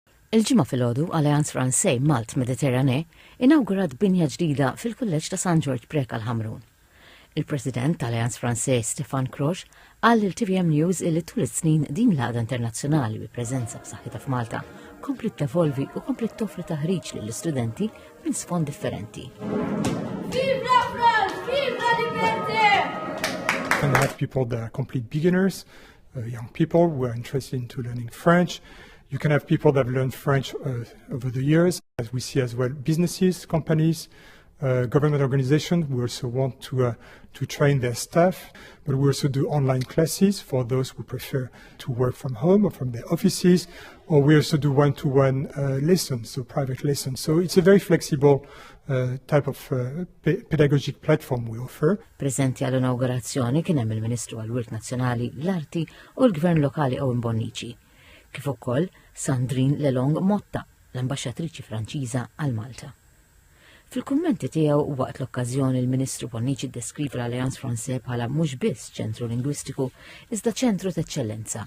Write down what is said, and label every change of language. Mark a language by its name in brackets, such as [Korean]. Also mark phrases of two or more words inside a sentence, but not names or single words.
[Maltese] Il-ġimgħa filgħodu Alleanza Française Malte-Méditerranée inawgurat binja ġdida fil-kulleġġ ta' San George fil-Ħamrun. Il-President tal-Alleanza Française Stefan Krox qal il-TVM News li tul is-snin din l-għaqda internazzjonali bi preżenza b'saħħitha f'Malta komplet tevolvi u komplet toffri taħriġ lill-istudenti minn sfond differenti. [English] And have people that are complete beginners, young people who are interested into learning French. You can have people that have learned French over the years, as we see as well businesses, companies, government organizations who also want to train their staff, but we also do online classes for those who prefer to work from home or from their offices, or we also do one-to-one lessons, so private lessons. So it's a very flexible type of pedagogic platform we offer. [Maltese] Prezenti għall-inaugurazzjoni kien hemm il-Ministru għall-Wirt Nazzjonali, l-Arti u l-Gvern Lokali Owen Bonnici, kif ukoll Sandrine Lelong Motta, l-Ambaxxatriċi Franċiża għal Malta. Fil-kummenti tiegħu waqt l-okkażjoni il-Ministru Bonnici ddeskriva l-Alleanza Française bħala mhux biss ċentru lingwistiku iżda ċentru t'eċċellenza.